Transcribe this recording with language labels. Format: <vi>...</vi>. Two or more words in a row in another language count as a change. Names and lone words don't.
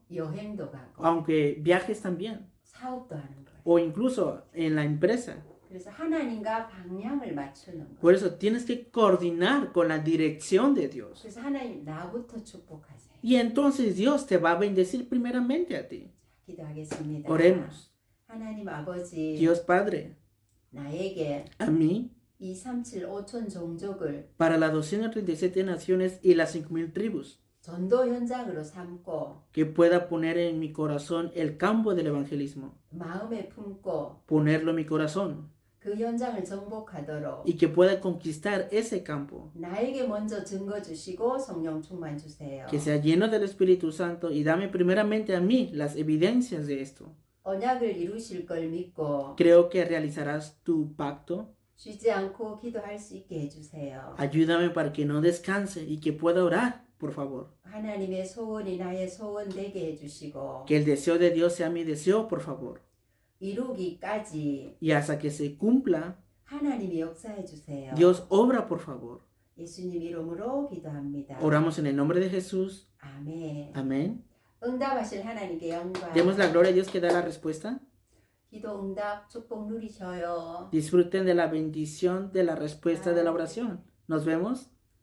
<ko>여행도 가고.</ko> <es>aunque viajes también,</es> <ko>사업도 하는 거예요.</ko> <es>o incluso en la empresa.</es> <ko>그래서 하나님과 방향을 맞추는 거예요.</ko> <es>Por eso tienes que coordinar con la dirección de Dios.</es> <ko>그래서 하나님 나부터 축복하세요.</ko> <es>Y entonces Dios te va a bendecir primeramente a ti.</es> <ko>기도하겠습니다.</ko> <es>Oremos.</es> <ko>하나님 아버지,</ko> <es>Dios Padre,</es> <ko>나에게</ko> <es>a mí,</es> <ko>237 5천 종족을</ko> <es>para las 237 naciones y las 5,000 tribus,</es> <ko>전도 현장으로 삼고</ko> <es>que pueda poner en mi corazón el campo del evangelismo,</es> <ko>마음에 품고</ko> <es>ponerlo en mi corazón,</es> <ko>그 현장을 정복하도록</ko> <es>y que pueda conquistar ese campo,</es> <ko>나에게 먼저 증거 주시고 성령 충만 주세요.</ko> <es>que sea lleno del Espíritu Santo y dame primeramente a mí las evidencias de esto.</es> <ko>언약을 이루실 걸 믿고</ko> <es>Creo que realizarás tu pacto.</es> <ko>쉬지 않고 기도할 수 있게 해주세요.</ko> <es>Ayúdame para que no descanse y que pueda orar, por favor.</es> <ko>하나님의 소원이 나의 소원 되게 해주시고</ko> <es>Que el deseo de Dios sea mi deseo, por favor.</es> <ko>이루기까지</ko> <es>Y hasta que se cumpla,</es> <ko>하나님이 역사해 주세요.</ko> <es>Dios obra, por favor.</es> <ko>예수님 이름으로 기도합니다.</ko> <es>Oramos en el nombre de Jesús.</es> <ko>아멘.</ko> <es>Amén.</es> <ko>응답하실 하나님께 영광.</ko> <es>Demos la gloria a Dios que da la respuesta.</es> <ko>기도 응답 축복 누리셔요.</ko> <es>Disfruten de la bendición de la respuesta de la oración. Nos vemos.</es>